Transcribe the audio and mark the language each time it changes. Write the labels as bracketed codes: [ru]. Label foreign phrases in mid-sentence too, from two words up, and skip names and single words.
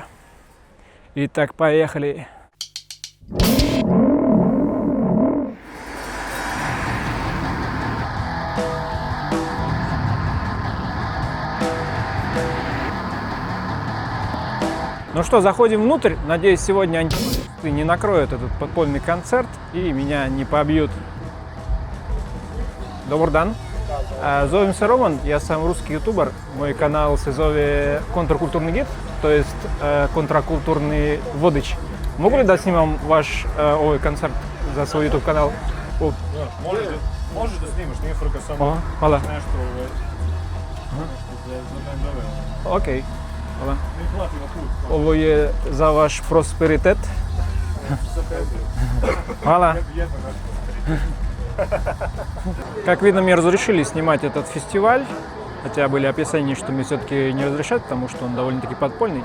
[ru] Итак, поехали! Ну что, заходим внутрь. Надеюсь, сегодня антихристы не накроют этот подпольный концерт и меня не побьют. Добрый день. [sr] Зовем се Роман, я сам русский ютубер. Мой канал се зове Контракултурный гид, то есть контракултурный водич. Могу ли да снимам ваш концерт за свой ютуб канал? Можеш да снимаш, nije frka, samo Hvala. nešto za Окей. Hvala. Mi platimo put. Ovo je za vaš prosperitet. Hvala. [ru] Как видно, мне разрешили снимать этот фестиваль, хотя были описания, что мне все-таки не разрешат, потому что он довольно-таки подпольный.